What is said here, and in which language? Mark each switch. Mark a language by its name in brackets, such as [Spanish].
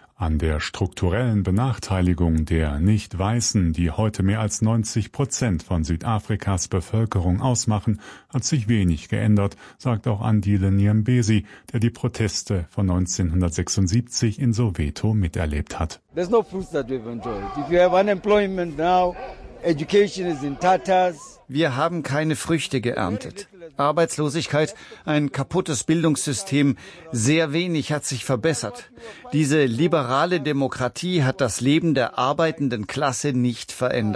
[German] An der strukturellen Benachteiligung der Nicht-Weißen, die heute mehr als 90% von Südafrikas Bevölkerung ausmachen, hat sich wenig geändert, sagt auch Andile Nyembezi, der die Proteste von 1976 in Soweto miterlebt hat. [English] There's no fruits that we've enjoyed. If you have unemployment now, education is in tatters. [German] Wir haben keine Früchte geerntet. Arbeitslosigkeit, ein kaputtes Bildungssystem, sehr wenig hat sich verbessert. Diese liberale Demokratie hat das Leben der arbeitenden Klasse nicht verändert.